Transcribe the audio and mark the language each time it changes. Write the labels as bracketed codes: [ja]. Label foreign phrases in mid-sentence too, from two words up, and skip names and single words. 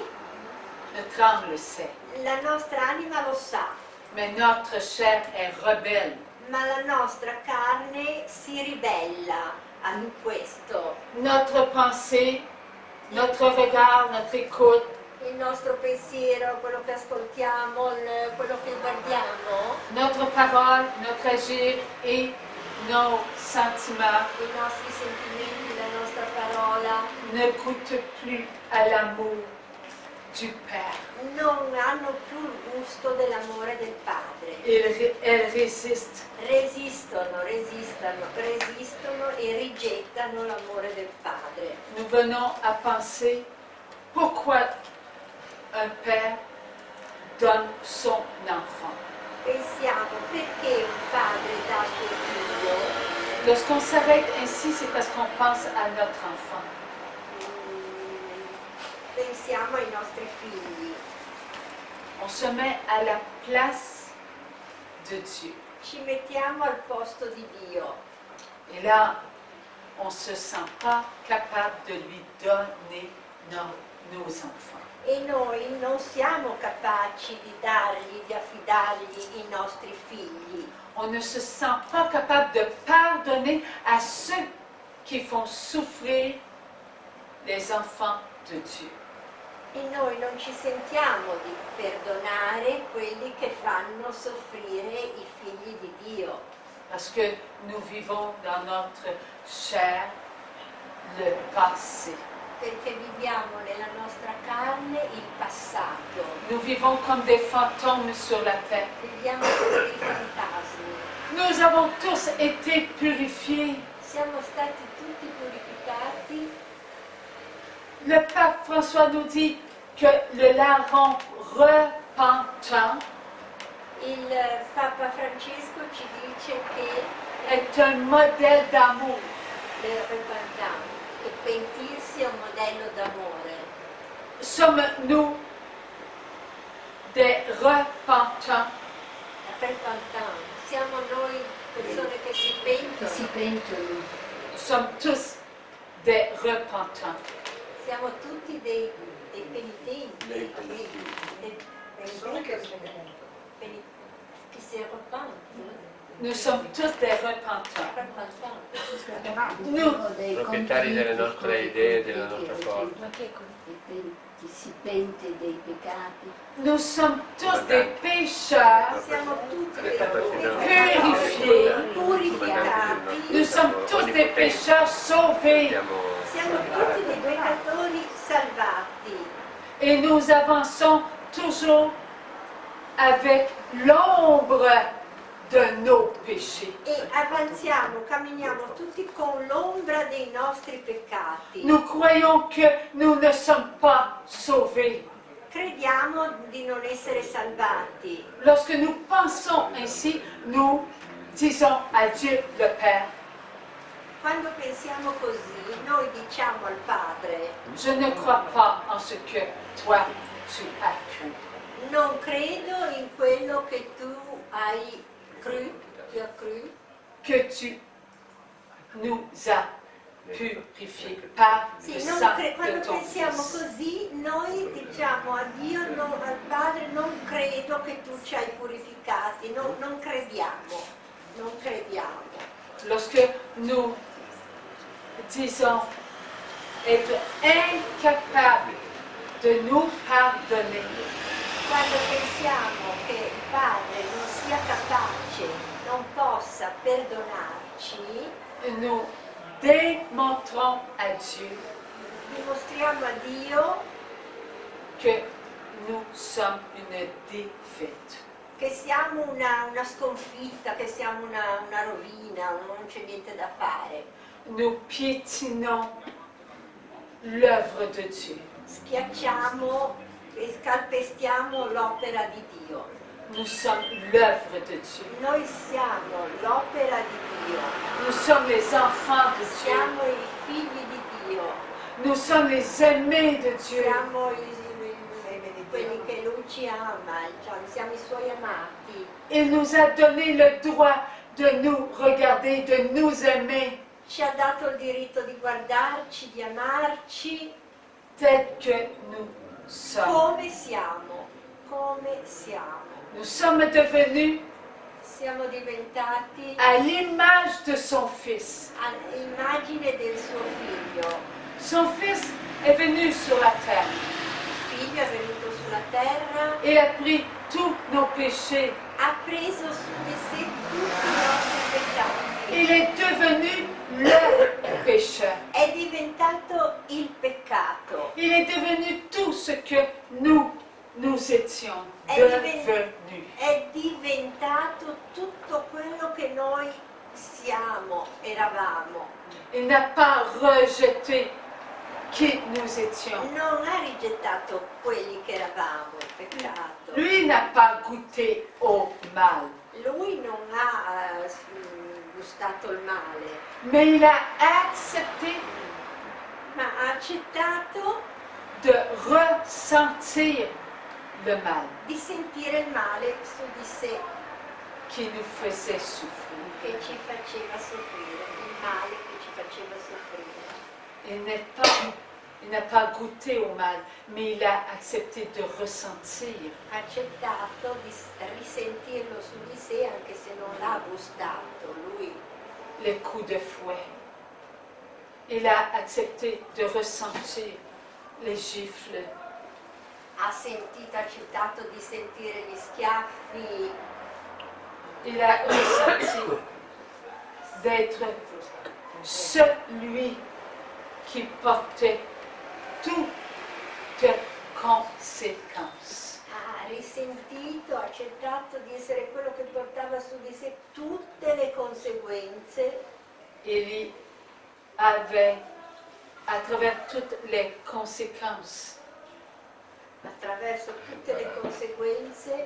[fr] Notre âme le sait. [it] La nostra anima lo sa, [fr] Mais notre chair est rebelle. [it] ma la nostra carne si ribella a questo. [fr] Notre pensée, notre regard, notre écoute, [it] Il nostro pensiero, quello che ascoltiamo, quello che guardiamo, [fr] notre parole, notre agir et nos sentiments [it] i nostri sentimenti, la nostra parola, [fr] ne goûtent plus à l'amour du Père. [it] non hanno più il gusto dell'amore del Padre. [fr] Elles résistent. [it] Resistono e rigettano l'amore del Padre. [fr] Nous venons à penser pourquoi un père donne son enfant. [it] Pensiamo perché un padre dà suo figlio. [fr] Lorsqu'on s'arrête ainsi, c'est parce qu'on pense à notre enfant. [it] Pensiamo ai nostri figli. [fr] On se met à la place de Dieu. [it] Ci mettiamo al posto di Dio. [fr] Et là, on ne se sent pas capable de lui donner nos enfants. [it] E noi non siamo capaci di dargli, di affidargli i nostri figli. [fr] On ne se sent pas capable de pardonner à ceux qui font souffrir les enfants de Dieu. [it] E noi non ci sentiamo di perdonare quelli che fanno soffrire i figli di Dio. [fr] Parce que nous vivons dans notre chair le passé. [it] Perché viviamo nella nostra carne il passato. [fr] Nous vivons comme des fantômes sur la terre. [it] Viviamo come dei fantasmi. [fr] Nous avons tous été purifiés. [it] Siamo stati tutti purificati. [fr] Le pape François nous dit que le larron repentant [it] Il Papa Francesco ci dice che [fr] est un modèle d'amour. le repentant, [it] che pentirsi è un modello d'amore. [fr] Sommes-nous des repentants? Repentant, [it] siamo noi persone che si pentono. [fr] Nous sommes tous des repentants. [it] Siamo tutti dei penitenti. Dei Persone che si repentono. [fr] Nous sommes tous des repentants. Repentant. Nous, [it] proprietari delle nostre idee e della nostra forza. Chi si pente dei peccati. [fr] nous sommes tous des pécheurs. [it] Siamo tutti dei [fr] Purifiés. [it] purificati. [fr] Nous sommes tous des pécheurs sauvés. [it] Siamo tutti dei peccatori salvati. [fr] Et nous avançons toujours avec l'ombre de nos péchés. [it] E avanziamo, camminiamo tutti con l'ombra dei nostri peccati. [fr] Nous croyons que nous ne sommes pas sauvés. [it] Crediamo di non essere salvati. [fr] Lorsque nous pensons ainsi, nous disons à Dieu le Père, [it] Quando pensiamo così, noi diciamo al Padre, [fr] je ne crois pas en ce que toi tu as cru. [it] non credo in quello che tu hai cru, [fr] Que tu nous as purifiés par le [it] Sì, [fr] sang de [it] quando [fr] ton [it] pensiamo [fr] Fils. [it] così, noi diciamo a Dio, al Padre, non credo che tu ci hai purificati, non crediamo, non crediamo. [fr] Lorsque nous disons être incapables de nous pardonner, [it] Quando pensiamo che il Padre non sia capace non possa perdonarci, [fr] nous démontrons à Dieu [it] dimostriamo a Dio [fr] que nous sommes une défaite. [it] che siamo una sconfitta, che siamo una rovina, non c'è niente da fare. [fr] Nous piétinons l'œuvre de Dieu. [it] Schiacciamo e calpestiamo l'opera di Dio. [fr] Nous sommes l'œuvre de Dieu. [it] Noi siamo l'opera di Dio, [fr] Nous sommes les enfants de Dieu. [it] siamo i figli di Dio, [fr] Nous sommes les aimés de Dieu. [it] siamo quelli che Lui ci ama, siamo i Suoi amati. [fr] Il nous a donné le droit de nous regarder, de nous aimer [it] Ci ha dato il diritto di guardarci, di amarci [fr] tel que nous sommes. [it] come siamo, come siamo. [fr] Nous sommes devenus [it] Siamo diventati [fr] à l'image de son Fils. [it] all'immagine del suo figlio. [fr] Son Fils est venu sur la terre. [it] Il figlio è venuto sulla terra, [fr] Il a pris tous nos péchés. [it] ha preso su di sé tutti i nostri peccati. [fr] Il est devenu le pécheur. [it] È diventato il peccato. [fr] Il est devenu tout ce que nous étions devenus. [it] È diventato tutto quello che noi siamo, eravamo. [fr] Il n'a pas rejeté qui nous étions. [it] Non ha rigettato quelli che eravamo, il peccato. [fr] Lui n'a pas goûté au mal, [it] Lui non ha gustato il male, [fr] mais il a accepté [it] ma ha accettato [fr] de ressentir le mal [it] di sentire il male su di sé [fr] qui nous faisait souffrir. [it] che ci faceva soffrire, il male che ci faceva soffrire. [fr] Il n'a pas goûté au mal, mais il a accepté de ressentir. [it] Ha accettato di risentirlo su di sé anche se non l'ha gustato lui. [fr] Les coups de fouet. Il a accepté de ressentir les gifles. [it] Ha accettato di sentire gli schiaffi, [fr] Il a ressenti d'être celui qui portait toutes conséquences. [it] ha risentito, ha accettato di essere quello che portava su di sé tutte le conseguenze. [fr] Il avait, à travers toutes les conséquences, [it] Attraverso tutte le conseguenze,